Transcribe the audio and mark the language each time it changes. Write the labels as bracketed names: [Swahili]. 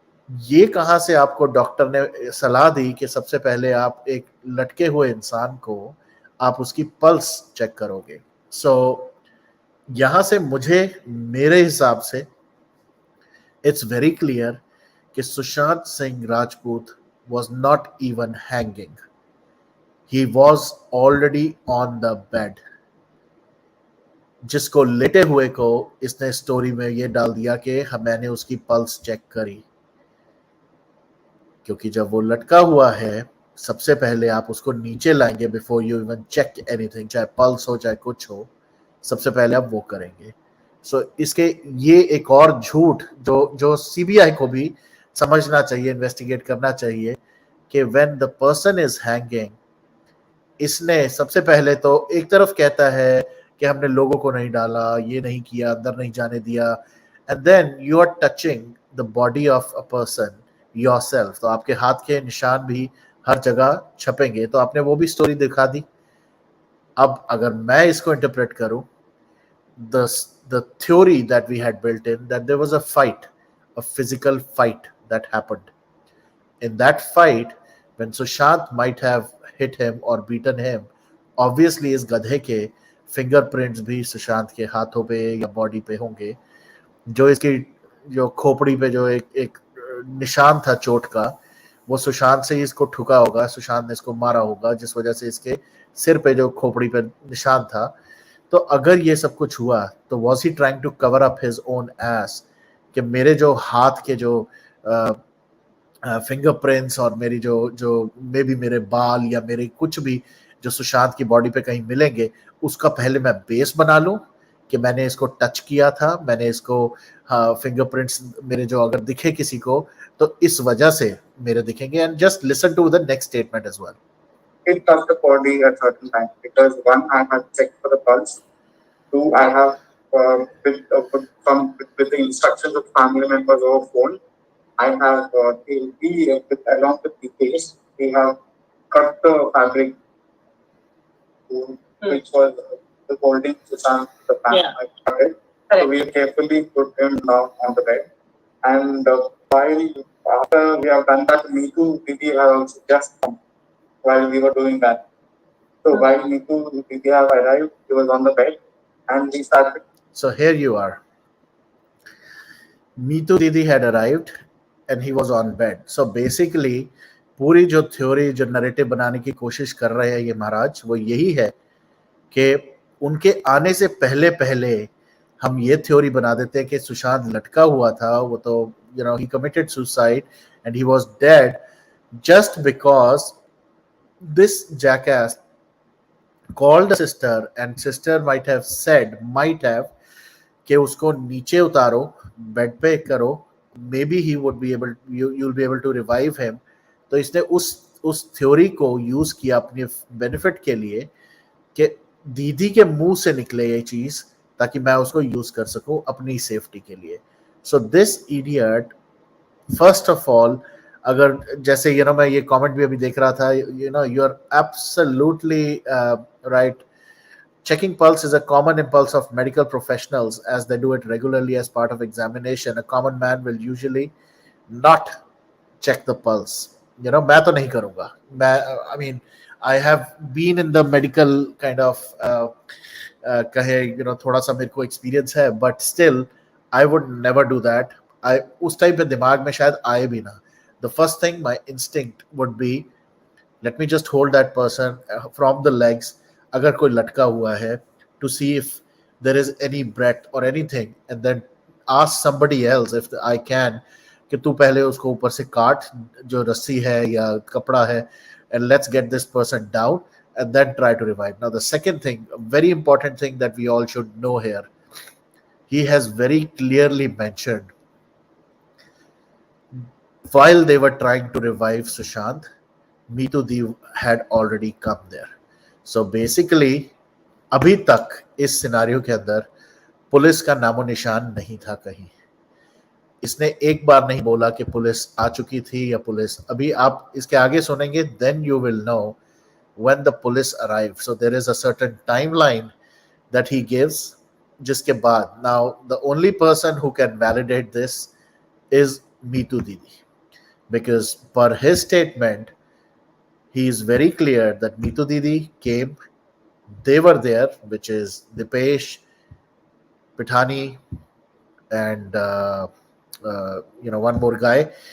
[Hindi] ये कहाँ से आपको डॉक्टर ने सलाह दी कि सबसे पहले आप एक लटके हुए इंसान को आप उसकी पल्स चेक करोगे? [English] so [Hindi] यहाँ से मुझे, मेरे हिसाब से [English] It's very clear कि Sushant Singh Rajput was not even hanging. He was already on the bed. [Hindi] जिसको लेटे हुए को इसने स्टोरी में ये डाल दिया कि मैंने उसकी पल्स चेक करी. क्योंकि जब वो लटका हुआ है, सबसे पहले आप उसको नीचे लाएंगे [English] before you even check anything, [Hindi] चाहे पल्स हो चाहे कुछ हो, सबसे पहले आप वो करेंगे. सो इसके ये एक और झूठ जो सीबीआई को भी समझना चाहिए, इन्वेस्टिगेट करना चाहिए कि [English] when the person is hanging, [Hindi] इसने सबसे पहले तो एक तरफ कहता है कि हमने लोगों को नहीं डाला, ये नहीं किया, अंदर नहीं जाने दिया, [English] and then you are touching the body of a person yourself, [Hindi] तो आपके हाथ के निशान भी हर जगह छपेंगे, तो आपने वो भी स्टोरी दिखा दी. अब अगर मैं इसको इंटरप्रेट करूं, [English] the theory that we had built in, that there was a fight, a physical fight that happened. In that fight, when Sushant might have hit him or beaten him, [Hindi] obviously इस गधे के fingerprints भी सुशांत के हाथों पे या body पे होंगे, जो इसकी जो खोपड़ी पे जो एक एक निशान था चोट का, वो सुशांत से ही इसको ठुका होगा, सुशांत ने इसको मारा होगा, जिस वजह से इसके सिर पे जो खोपड़ी पे निशान था। तो अगर ये सब कुछ हुआ तो [English] was he trying to cover up his own ass, [Hindi] कि मेरे जो हाथ के जो फिंगरप्रिंट्स और मेरी जो जो मे बी मेरे बाल या मेरे कुछ भी जो सुशांत की बॉडी पे कहीं मिलेंगे, उसका पहले मैं बेस बना लूं कि मैंने इसको टच किया था, मैंने इसको फिंगरप्रिंट्स मेरे जो अगर दिखे किसी को तो इस वजह से मेरे दिखेंगे। [English] And just listen to the next statement as well. It touched the body at certain times because one, I have checked for the pulse. Two, I have with the instructions of family members over phone. I have along with the case, we have cut the fabric, which was the holding the family. Yeah. So we carefully put him down on the bed, and while after we have done that, Neetu Didi has also just come while we were doing that. So while Neetu Didi have arrived, he was on the bed, and we started. So here you are. Neetu Didi had arrived and he was on bed. [Hindi] So basically पूरी जो theory जो narrative बनाने की कोशिश कर रहे हैं ये महाराज, वो यही है कि उनके आने से पहले पहले हम ये थ्योरी बना देते हैं कि सुशांत लटका हुआ था, वो तो [English] he committed suicide and he was dead just because this jackass called a sister and sister might have said [Hindi] कि उसको नीचे उतारो, बेड पे करो, [English] Maybe he would be able, you'll be able to revive him. [Hindi] तो इसने उस theory को यूज किया अपने बेनिफिट के लिए कि दीदी के मुंह से निकले ये चीज ताकि मैं उसको यूज कर सकूं अपनी सेफ्टी के लिए. [English] so this idiot first of all, [Hindi] अगर जैसे मैं ये कमेंट भी अभी देख रहा था, [English] You are absolutely right. Checking pulse is a common impulse of medical professionals as they do it regularly as part of examination. A common man will usually not check the pulse. [Hindi] मैं तो नहीं करूंगा. [English] I mean, I have been in the medical kind of [Hindi] कहे थोड़ा सा मेरे को [English] experience है, but still I would never do that. [Hindi] उस टाइम पे दिमाग में शायद आए भी ना. [English] The first thing, my instinct would be, let me just hold that person from the legs, [Hindi] अगर कोई लटका हुआ है, [English] to see if there is any breath or anything, and then ask somebody else if I can [Hindi] कि तू पहले उसको ऊपर से काट जो रस्सी है या कपड़ा है, [English] and let's get this person down and then try to revive. Now the second thing, a very important thing that we all should know here, he has very clearly mentioned while they were trying to revive Sushant, Neetu Didi had already come there. So basically [Hindi] अभी तक इस scenario के अंदर police का नामो निशान नहीं था कहीं. इसने एक बार नहीं बोला कि पुलिस आ चुकी थी या पुलिस अभी. आप इसके आगे सुनेंगे, [English] then you will know when the police arrived. So there is a certain timeline that he gives, [Hindi] जिसके बाद, [English] now the only person who can validate this is Neetu Didi, because per his statement he is very clear that Neetu Didi came, they were there, which is Dipesh, Pithani, and one more guy.